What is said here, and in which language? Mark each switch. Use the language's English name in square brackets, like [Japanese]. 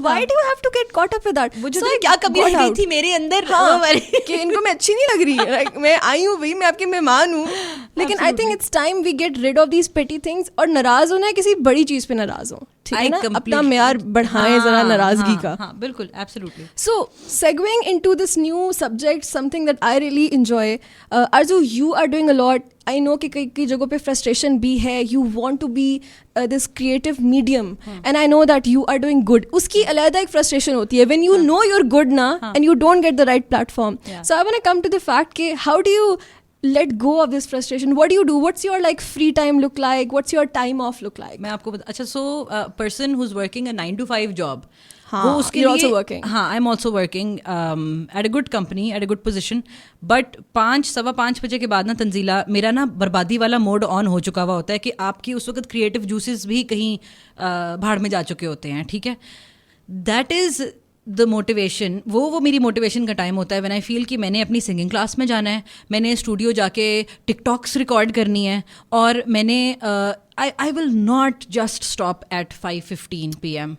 [English] Why do you have to get caught up with that? [Urdu] وہ جو کیا کمی رہ گئی تھی میرے اندر کہ ان کو میں اچھی نہیں لگ رہی, میں آئی ہوں بھائی, میں آپ کے مہمان ہوں. لیکن [English] I think it's time we get rid of these petty things. [Urdu] اور ناراض ہونا ہے کسی بڑی چیز پہ ناراض ہو, ٹھیک ہے نا, اپنا معیار بڑھائیں ذرا ناراضگی کا. بالکل, absolutely. [English] So segueing into this new subject, something that I really enjoy, Arzu, you are doing a lot. I know [Urdu] کہ کئی جگہوں پہ frustration بھی ہے, [English] you want to be this creative medium, and I know that you are doing good. [Urdu] اس کی علیحدہ ایک frustration ہوتی ہے [English] when you know you're good na and you don't get the right platform. So I want to come to the fact کہ how do you let go of this frustration? What do you do? What's your like free time look like? What's your time off look like? [Urdu] میں آپ کو اچھا, [English] so person who's working a 9 to 5 job, [Urdu] وہ اس کے لیے ہاں [English] I am also working at a good company, at a good position, [Urdu] but 5-5:15 بجے کے بعد نا تنزیلہ میرا نا بربادی والا موڈ آن ہو چکا ہوا ہوتا ہے کہ آپ کی اس وقت کریٹو جوسز بھی کہیں بھاڑ میں جا چکے ہوتے ہیں, ٹھیک ہے. [English] that is the motivation, [Urdu] وہ میری موٹیویشن کا ٹائم ہوتا ہے [English] when I feel [Urdu] کہ میں نے اپنی سنگنگ کلاس میں جانا ہے, میں نے اسٹوڈیو جا کے ٹک ٹاکس ریکارڈ کرنی ہے, اور میں نے [English] I will not just stop at 5:15 PM.